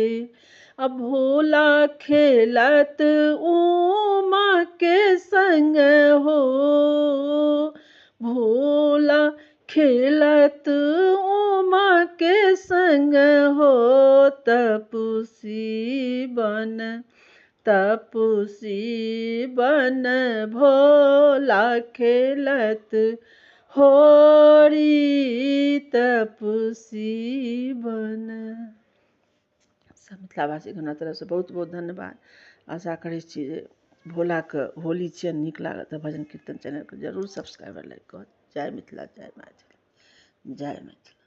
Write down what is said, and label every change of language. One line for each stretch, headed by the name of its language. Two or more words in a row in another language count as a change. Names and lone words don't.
Maithili: अब भोला खेलत उमा के संग हो, भोला खेलत उमा के संग हो। तपसी बन भोला खेलत होरी तपसी बन। सब मिथिलावासी के हमरा तरफ से बहुत बहुत धन्यवाद। आशा करै छी जे भोलाके होली छियनि, नीक लागत तऽ भजन कीर्तन चैनलके जरूर
English: subscriber like
Maithili: कऽ। जय मिथिला, जय मैथिली, जय मैथिली।